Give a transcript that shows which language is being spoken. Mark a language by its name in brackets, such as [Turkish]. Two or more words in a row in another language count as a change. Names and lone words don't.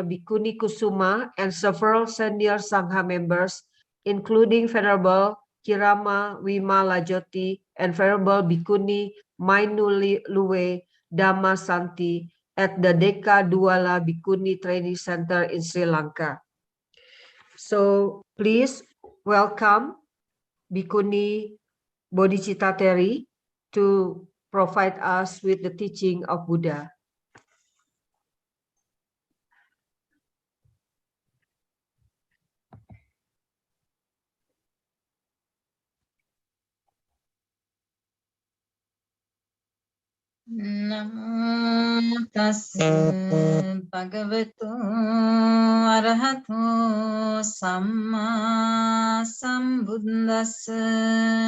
[English] Bhikkhuni Kusuma, and several senior Sangha members, including Venerable Kirama Wimalajoti and Venerable Bhikkhuni Mainuluwe Dhamma Santi at the Deka Duala Bhikkhuni Training Center in Sri Lanka. So please welcome Bhikkhuni Bodhicitta Teri to provide us with the teaching of Buddha. [Pali] Namo tassa bhagavato arahato samma sambuddhassa.